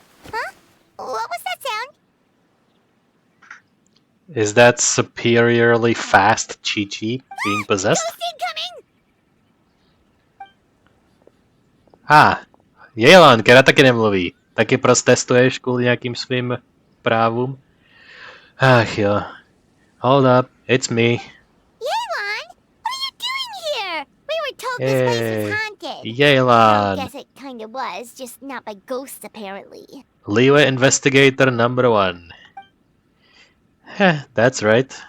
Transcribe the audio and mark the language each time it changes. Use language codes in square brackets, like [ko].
[en] Huh? What was that sound? Is that superiorly fast Chi-Chi being possessed? Ghost incoming! [cs] Yelan, která taky nemluví. Taky protestuješ kvůli nějakým svým právům? Ach jo. [en] Hold up, it's me. Yelan, what are you doing here? We were told this place was haunted. Yelan. I guess it kind of was, just not by ghosts apparently. Liyue Investigator #1. That's right.